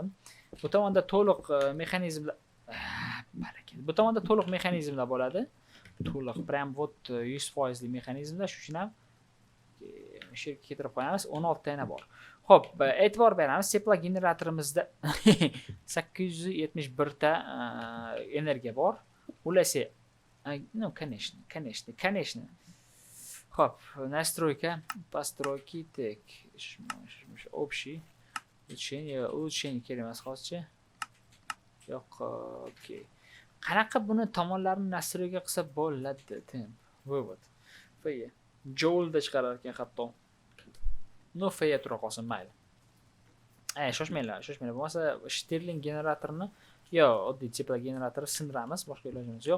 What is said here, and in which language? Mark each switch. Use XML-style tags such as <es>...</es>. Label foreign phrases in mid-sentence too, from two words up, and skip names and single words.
<uz>Bu tomonda to'liq mexanizmlar bu tomonda to'liq mexanizmlar bo'ladi. To'liq</uz> <ru>prям вот</ru> <uz>100% mexanizmda, shuning uchun ham shu yerga keltirib qo'yamiz. 16 ta yana bor. Xo'p, e'tibor beramiz. Tepla generatorimizda 871 ta energiya bor. Ulasak,</uz> <ru>ну, конечно. Xo'p, настройка, постройки, так, общий, улучшение</ru> <uz>kerak emas hozircha. Yo'q, okey. Qanaqa buni tomonlarini настройка qilsa bo'ladi, tim. Vывод. Feya. Joule-da chiqarar ekan hatto. No, feya tura qolsin, mayli. Shoshmanglar. Bo'lmasa Stirling generatorni oddiy tepla generatorni sindiramiz, boshqa ilojimiz yo'q.</uz>